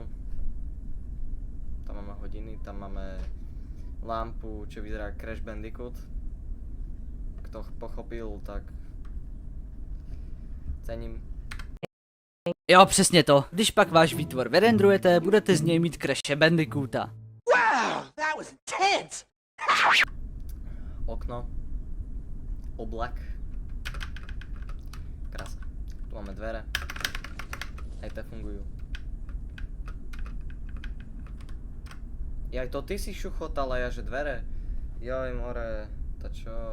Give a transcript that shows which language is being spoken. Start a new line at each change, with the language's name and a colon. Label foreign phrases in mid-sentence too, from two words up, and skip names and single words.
Slovak: Tam máme hodiny, tam máme lampu, čo vyzerá Crash Bandicoot. Kto pochopil, tak cením.
Czech: Jo, přesně to. Když pak váš výtvor vyrendrujete, budete z něj mít Crashe Bandicoota.
English: Wow, that was intense!
Slovak: Okno. Oblak. Krása. Tu máme dvere. Aj te fungujú. Aj to ty si šuchotala, ja že dvere? Joj, more, to čo?